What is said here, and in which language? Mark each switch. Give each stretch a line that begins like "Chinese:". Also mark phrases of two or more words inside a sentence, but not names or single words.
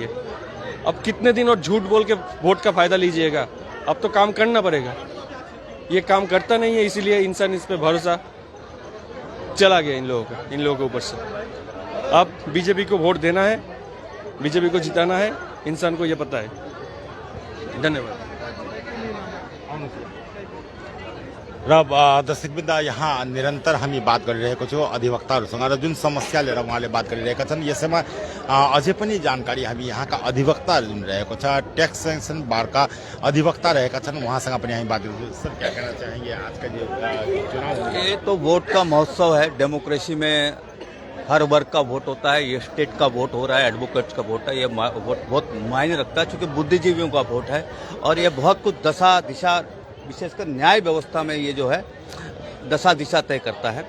Hindi: अब कितने दिन और झूठ बोल के वोट का फायदा लीजिएगा? अब तो काम करना पड़ेगा। ये काम करता नहीं है, इसीलिए इंसान इस पे भरोसा चला गया इन लोगों के ऊपर से। अब बीजेपी को वोट देना है, बीजेपी को जिताना है, इंसान को ये पता है। धन्यवाद।
Nepali: र दर्शकवृन्द यहाँ निरन्तर हामी बात गरिरहेको छौँ अधिवक्ताहरूसँग र जुन समस्या लिएर उहाँले बात गरिरहेका छन्। यसैमा अझै पनि जानकारी हामी यहाँका अधिवक्ताहरू जुन रहेको छ, ट्याक्स सेङ्सन बारका अधिवक्ता रहेका छन्, उहाँसँग पनि हामी बात गर्छौँ।
Hindi: सर, क्या कहना चाहेंगे आज का जो चुनाव? ये तो वोट का महोत्सव है। डेमोक्रेसी में हर वर्ग का वोट होता है। ये स्टेट का वोट हो रहा है, एडवोकेट्स का वोट है। ये वोट बहुत मायने रखता है, क्योंकि बुद्धिजीवियों का वोट है। और ये बहुत कुछ दशा दिशा, विशेषकर न्याय व्यवस्था में ये जो है दशा दिशा तय करता है।